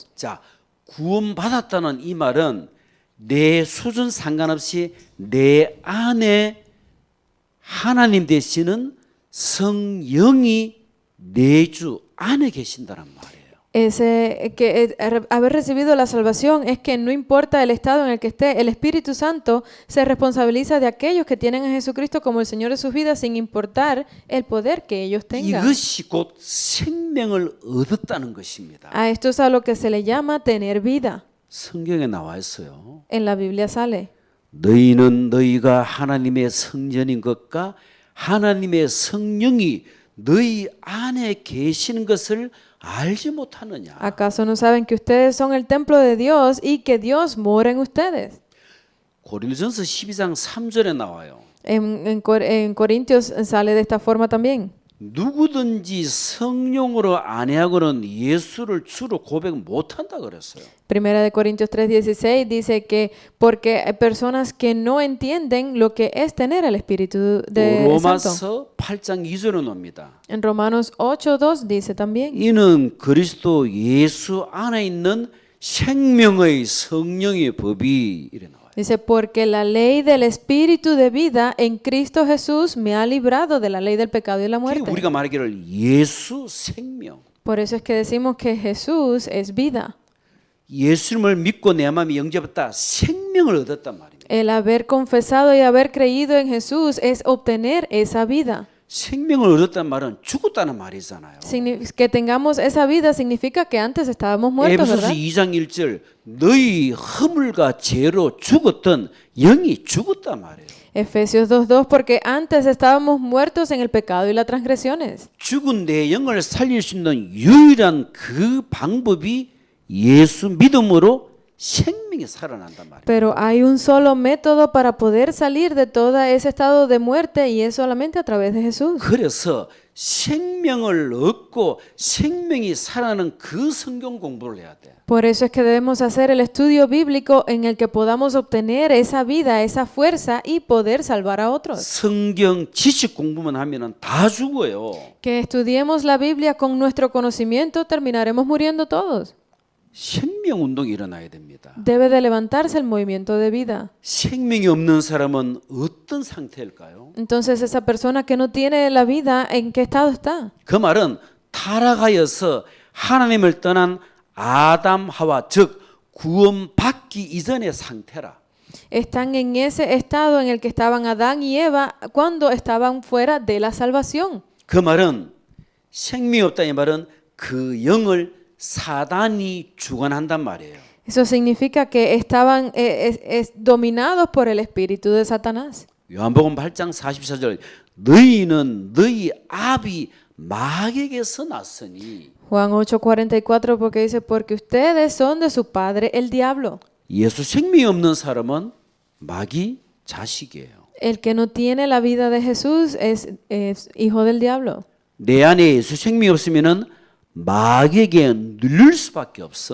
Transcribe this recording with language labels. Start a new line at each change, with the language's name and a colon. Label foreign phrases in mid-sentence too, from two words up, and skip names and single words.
Korean: 자, 구원받았다는 이 말은 내 수준 상관없이 내 안에 하나님 되시는 성령이 내주 안에 계신다는 말이에요.
Spanish: Haber recibido la salvación es que no importa el estado en el que esté, el Espíritu Santo se responsabiliza de aquellos que tienen a Jesucristo como el Señor de sus vidas sin importar el poder que ellos tengan.
Korean: 이것이 곧 생명을 얻었다는 것입니다.
Spanish: A esto es a lo que se le llama tener vida.
Korean: 성경에 나와 있어요.
Spanish: En la Biblia sale.
Korean: 너희는 너희가 하나님의 성전인 것과 하나님의 성령이 너희 안에 계시는 것을 알지 못하느냐.
Spanish: ¿Acaso no saben que ustedes son el templo de Dios y que Dios mora en ustedes?
Korean: 고린도전서 12장 3절에 나와요.
Spanish: En Corintios sale de esta forma también.
Korean: 누구든지 성령으로 안해하고는 예수를 주로 고백 못한다 그랬어요.
Spanish: Primera de Corintios 3:16 dice que porque hay personas que no entienden lo que es tener el Espíritu de Santo.
Korean: 로마서 8장 2절에 놉니다.
Spanish: En Romanos 8:2 dice también.
Korean: 이는 그리스도 예수 안에 있는 생명의 성령의 법이 이래 나와요.
Spanish: Dice, porque la ley del Espíritu de vida en Cristo Jesús me ha librado de la ley del pecado y la muerte.
Korean: 우리가 말하기를 예수 생명.
Spanish: Por eso es que decimos que Jesús es vida.
Korean: 예수님을 믿고 내 마음에 영접했다. 생명을 얻었단 말입니다.
Spanish: El haber confesado y haber creído en Jesús es obtener esa vida.
Korean: 생명을 얻었단 말은 죽었다는 말이잖아요.
Spanish: Que tengamos esa vida significa que antes estábamos muertos,
Korean: 에베소서
Spanish: ¿verdad?
Korean: 2장 1절 너희 허물과 죄로 죽었던 영이 죽었단 말이에요.
Spanish: Efesios 2:2 porque antes estábamos muertos en el pecado y las transgresiones.
Korean: 죽은 내 영을 살릴 수 있는 유일한 그 방법이 예수 믿음으로 생명이 살아난단 말이에요.
Spanish: Pero hay un solo método para poder salir de todo ese estado de muerte y es solamente a través de Jesús.
Korean: 그래서 생명을 얻고 생명이 살아나는 그 성경 공부를 해야 돼.
Spanish: Por eso es que debemos hacer el estudio bíblico en el que podamos obtener esa vida, esa fuerza y poder salvar a otros.
Korean: 성경 지식 공부만 하면은 다 죽어요.
Spanish: Que estudiemos la Biblia con nuestro conocimiento, terminaremos muriendo todos.
Korean: 생명 운동이 일어나야 됩니다.
Spanish: Debe de levantarse el movimiento de vida.
Korean: 생명이 없는 사람은 어떤 상태일까요?
Spanish: Entonces esa persona que no tiene la vida, ¿en qué estado está?
Korean: 그 말은 타락하여서 하나님을 떠난 아담 하와 즉 구원받기 이전의 상태라.
Spanish: Están en ese estado en el que estaban Adán y Eva cuando estaban fuera de la salvación.
Korean: 그 말은 생명이 없다는 말은 그 영을 사단이 주관한단 말이에요.
Spanish: Eso significa que estaban dominados por el espíritu de Satanás.
Korean: 요한복음 8장 44절 너희는 너희 아비 마귀에게서 났으니
Spanish: Juan 8:44 porque dice porque ustedes son de su padre el diablo.
Korean: 예수 생명이 없는 사람은 마귀 자식이에요.
Spanish: El que no tiene la vida de Jesús es hijo del diablo.
Korean: 내 안에 예수 생명이 없으면은 마귀에게 눌릴 수밖에 없어.